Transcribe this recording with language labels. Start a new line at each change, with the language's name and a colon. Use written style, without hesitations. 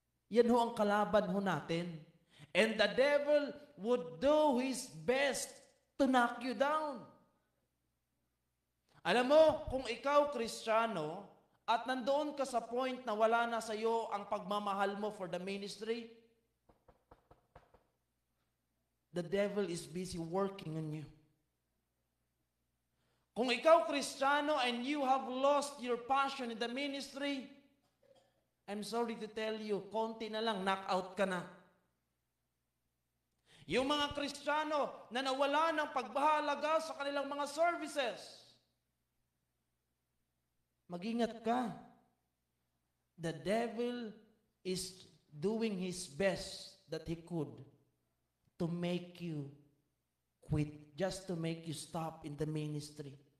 Filipino: Yan ho ang kalaban ho natin.
English: And the devil would do his best to knock you down.
Filipino: Alam mo, kung ikaw Kristiyano, at nandoon ka sa point na wala na sa iyo ang pagmamahal mo
English: for the ministry, the devil is busy working on you.
Filipino: Kung ikaw Kristiyano
English: and you have lost your passion in the ministry, I'm sorry to tell you,
Filipino: konti na lang,
English: knock out ka na.
Filipino: Yung mga Kristiyano na nawala ng pagbahalaga sa kanilang mga services, mag-ingat ka.
English: The devil is doing his best that he could to make you quit, just to make you stop in the ministry.